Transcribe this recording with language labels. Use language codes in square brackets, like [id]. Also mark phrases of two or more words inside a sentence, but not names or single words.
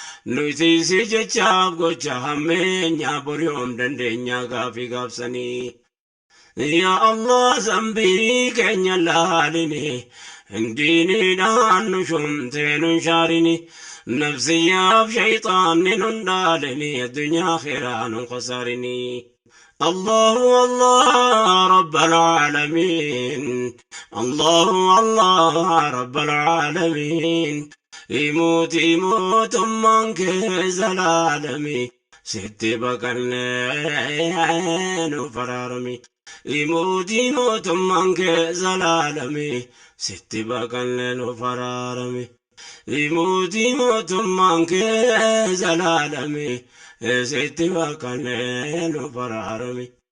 [om] Nuti si jechaaf gocha hammeenya, bor yoom dandeenya gaafii gaafsanii. [ar] يا الله, [om] zambii keenya laalini, hindiiniidhaan nu shumtee nun shaarini. Nafsiyyaaf shayxaanni nun dhaalini, addunyaa akhiraa nun khasaarini. [ar] الله، الله، رب العالمين. الله، الله، رب العالمين. [om] Imuuti, mootummaan kee zalaalami. Sitti baqannee nu faraarami. Imuuti, mootummaan kee zalaalami. Sitti baqannee nu faraarami. Mootii mootummaan kee zalaalame, sitti bakkanee nu baraarame.